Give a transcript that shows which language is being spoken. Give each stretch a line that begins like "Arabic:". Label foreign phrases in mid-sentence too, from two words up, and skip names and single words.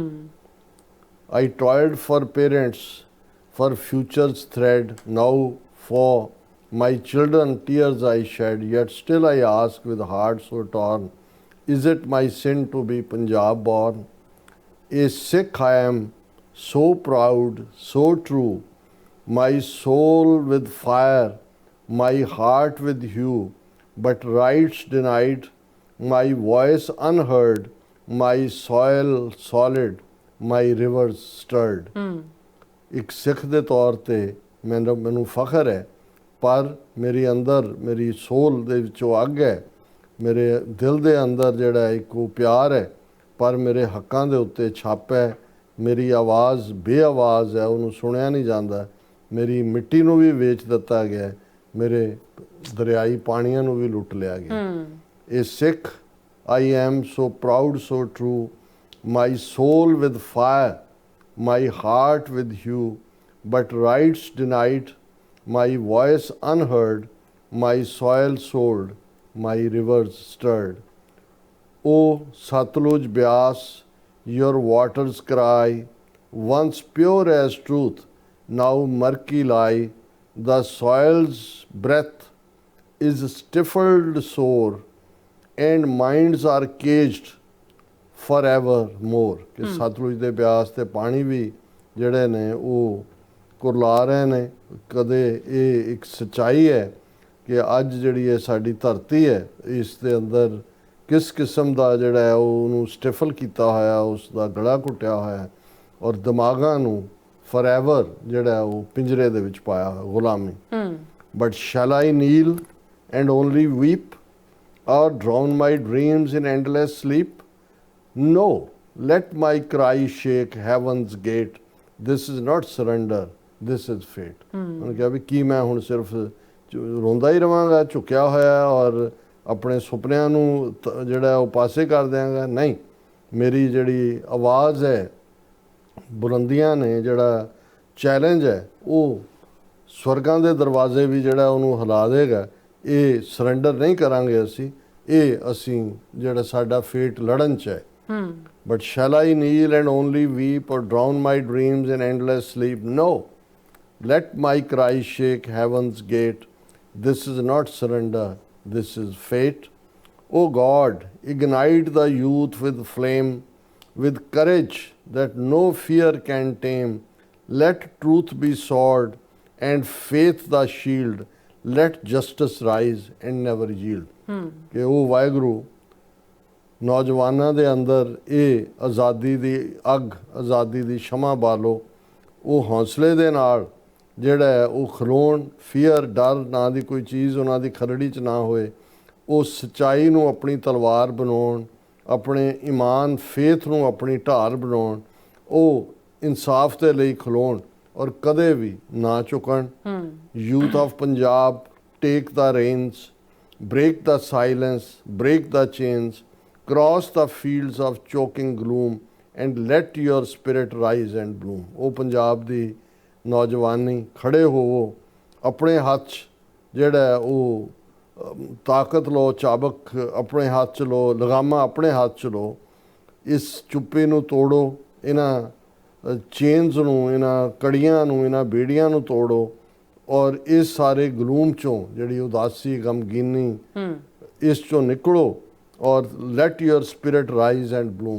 English: I toiled for parents, for future's thread. Now for my children tears I shed, yet still I ask with heart so torn, is it my sin to be Punjab born? A Sikh I am, so proud, so true, my soul with fire, my heart with hue, but rights denied, my voice unheard, my soil solid, my rivers stirred.
Punjabi: ਇੱਕ ਸਿੱਖ ਦੇ ਤੌਰ ਤੇ ਮੈਨੂੰ ਫਖਰ ਹੈ, ਪਰ ਮੇਰੇ ਅੰਦਰ, ਮੇਰੀ ਸੋਲ ਦੇ ਵਿੱਚੋਂ ਅੱਗ ਹੈ, ਮੇਰੇ ਦਿਲ ਦੇ ਅੰਦਰ ਜਿਹੜਾ ਇੱਕ ਉਹ ਪਿਆਰ ਹੈ, ਪਰ ਮੇਰੇ ਹੱਕਾਂ ਦੇ ਉੱਤੇ ਛਾਪ ਹੈ। ਮੇਰੀ ਆਵਾਜ਼ ਬੇਆਵਾਜ਼ ਹੈ, ਉਹਨੂੰ ਸੁਣਿਆ ਨਹੀਂ ਜਾਂਦਾ। ਮੇਰੀ ਮਿੱਟੀ ਨੂੰ ਵੀ ਵੇਚ ਦਿੱਤਾ ਗਿਆ, ਮੇਰੇ ਦਰਿਆਈ ਪਾਣੀਆਂ ਨੂੰ ਵੀ ਲੁੱਟ ਲਿਆ ਗਿਆ। ਇਹ ਸਿੱਖ
English: I am, so proud, so true, my soul with fire, my heart with hue, but rights denied, my voice unheard, my soil sold, my rivers stirred. O Satluj Byas, your waters cry, once pure as truth, now murky lie. The soil's breath is stifled sore, and minds are caged forevermore.
Punjabi: ਕਿ ਸਤਲੁਜ ਦੇ ਬਿਆਸ ਤੇ ਪਾਣੀ ਵੀ ਜਿਹੜੇ ਨੇ ਉਹ ਕੁਰਲਾ ਰਹੇ ਨੇ। ਕਦੇ ਇਹ ਇੱਕ ਸੱਚਾਈ ਹੈ ਕਿ ਅੱਜ ਜਿਹੜੀ ਇਹ ਸਾਡੀ ਧਰਤੀ ਹੈ, ਇਸ ਦੇ ਅੰਦਰ ਕਿਸ ਕਿਸਮ ਦਾ ਜਿਹੜਾ ਹੈ ਉਹਨੂੰ ਸਟਿਫਲ ਕੀਤਾ ਹੋਇਆ, ਉਸ ਦਾ ਗਲਾ ਘੁੱਟਿਆ ਹੋਇਆ, ਔਰ ਦਿਮਾਗਾਂ ਨੂੰ ਫੋਰਐਵਰ ਜਿਹੜਾ ਉਹ ਪਿੰਜਰੇ ਦੇ ਵਿੱਚ ਪਾਇਆ ਹੋਇਆ, ਗੁਲਾਮੀ।
English: But shall I kneel and only weep or drown my dreams in endless sleep? No, let my cry shake heaven's gate. This is not surrender, this is fate.
Punjabi: ਉਹਨੇ ਕਿਹਾ ਵੀ ਕੀ ਮੈਂ ਹੁਣ ਸਿਰਫ ਰੋਂਦਾ ਹੀ ਰਵਾਂਗਾ ਝੁਕਿਆ ਹੋਇਆ ਔਰ ਆਪਣੇ ਸੁਪਨਿਆਂ ਨੂੰ ਜਿਹੜਾ ਉਹ ਪਾਸੇ ਕਰ ਦਿਆਂਗਾ, ਨਹੀਂ। ਮੇਰੀ ਜਿਹੜੀ ਆਵਾਜ਼ ਹੈ, ਬੁਲੰਦੀਆਂ ਨੇ, ਜਿਹੜਾ ਚੈਲੰਜ ਹੈ, ਉਹ ਸਵਰਗਾਂ ਦੇ ਦਰਵਾਜ਼ੇ ਵੀ ਜਿਹੜਾ ਉਹਨੂੰ ਹਿਲਾ ਦੇਗਾ। ਇਹ ਸਰੈਂਡਰ ਨਹੀਂ ਕਰਾਂਗੇ ਅਸੀਂ ਜਿਹੜਾ ਸਾਡਾ ਫੇਟ ਲੜਨ 'ਚ ਹੈ।
English: But shall I kneel and only weep or drown my dreams in endless sleep? No. Let my cry shake heaven's gate. This is not surrender, this is fate. O God, ignite the youth with flame, with courage that no fear can tame. Let truth be sword and faith the shield. Let justice rise and never yield.
Punjabi: ਕਿ ਉਹ ਵਾਹਿਗੁਰੂ ਨੌਜਵਾਨਾਂ ਦੇ ਅੰਦਰ ਇਹ ਆਜ਼ਾਦੀ ਦੀ ਅੱਗ, ਆਜ਼ਾਦੀ ਦੀ ਸ਼ਮਾ ਬਾਲੋ। ਉਹ ਹੌਸਲੇ ਦੇ ਨਾਲ ਜਿਹੜਾ ਹੈ ਉਹ ਖਲੋਣ, ਫੀਅਰ, ਡਰ ਨਾਂ ਦੀ ਕੋਈ ਚੀਜ਼ ਉਹਨਾਂ ਦੀ ਖਰੜੀ 'ਚ ਨਾ ਹੋਏ। ਉਹ ਸੱਚਾਈ ਨੂੰ ਆਪਣੀ ਤਲਵਾਰ ਬਣਾਉਣ, ਆਪਣੇ ਈਮਾਨ, ਫੇਥ ਨੂੰ ਆਪਣੀ ਢਾਲ ਬਣਾਉਣ। ਉਹ ਇਨਸਾਫ ਦੇ ਲਈ ਖਲੋਣ ਔਰ ਕਦੇ ਵੀ ਨਾ ਝੁਕਣ।
English: Youth of Punjab, take the reins, break the silence, break the chains, cross the fields of choking gloom and let your spirit rise and bloom.
Punjabi: ਉਹ ਪੰਜਾਬ ਦੀ ਨੌਜਵਾਨੀ ਖੜੇ ਹੋਵੋ, ਆਪਣੇ ਹੱਥ 'ਚ ਜਿਹੜਾ ਉਹ ਤਾਕਤ ਲਓ, ਚਾਬਕ ਆਪਣੇ ਹੱਥ 'ਚ ਲਓ, ਲਗਾਮਾਂ ਆਪਣੇ ਹੱਥ 'ਚ ਲਓ। ਇਸ ਚੁੱਪੇ ਨੂੰ ਤੋੜੋ, ਇਹਨਾਂ ਚੇਨਸ ਨੂੰ, ਇਹਨਾਂ ਕੜੀਆਂ ਨੂੰ, ਇਹਨਾਂ ਬੇੜੀਆਂ ਨੂੰ ਤੋੜੋ ਔਰ ਇਸ ਸਾਰੇ ਗਲੂਮ ਚੋਂ, ਜਿਹੜੀ ਉਦਾਸੀ, ਗਮਗੀਨੀ, ਇਸ ਚੋਂ ਨਿਕਲੋ ਔਰ
English: let your spirit rise and bloom.